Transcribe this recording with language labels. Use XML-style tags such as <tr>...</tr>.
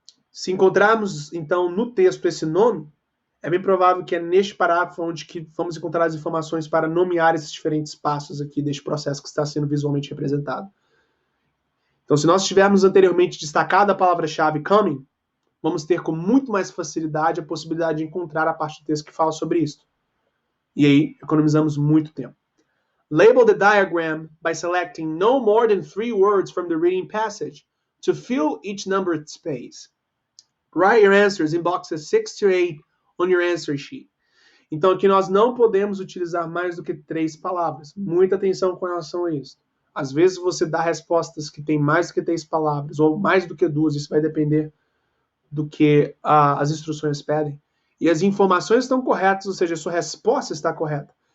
<pt>Se encontrarmos, então, no texto esse nome, é bem provável que é neste parágrafo onde que vamos encontrar as informações para nomear esses diferentes passos aqui deste processo que está sendo visualmente representado. Então, se nós tivermos anteriormente destacado a palavra-chave coming, vamos ter com muito mais facilidade a possibilidade de encontrar a parte do texto que fala sobre isso. E aí, economizamos muito tempo.</pt> <en>Label the diagram by selecting no more than 3 words from the reading passage to fill each numbered space. Write your answers in boxes 6 to 8 on your answer sheet.</en> <pt>Então, aqui nós não podemos utilizar mais do que 3 palavras. Muita atenção com relação a isso. Às vezes você dá respostas que têm mais do que 3 palavras, ou mais do que 2, isso vai depender do que as instruções pedem. E as informações estão corretas, ou seja, a sua resposta está correta.</pt>